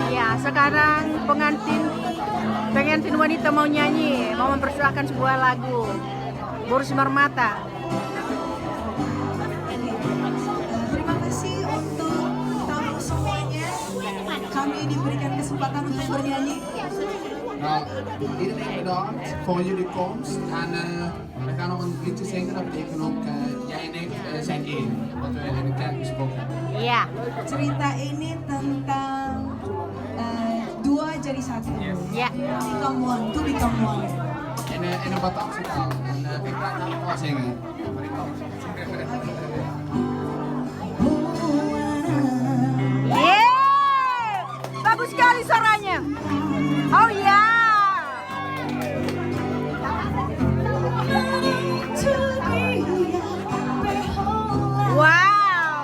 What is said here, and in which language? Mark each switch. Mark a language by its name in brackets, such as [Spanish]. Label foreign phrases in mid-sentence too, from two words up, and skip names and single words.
[Indonesian] Ya, sekarang pengantin wanita mau nyanyi, mau mempersembahkan sebuah lagu. Boris Marmata. Terima kasih untuk tamu semuanya. Kami diberikan kesempatan untuk bernyanyi. [Dutch] Nou, iedereen bedankt voor jullie komst. En we gaan nog een liedje zingen. Dat betekent ook jij en ik zijn één. Wat we in de kerk besproken hebben. [Indonesian] Iya. Cerita ini tentang dua jadi satu. Yes. Ya. [English] Become one, to become one. [Dutch] In een Batakse taal. En ik ga het nou wel zingen. [Indonesian] Yeay! Bagus sekali suaranya. Oh ya. Wow.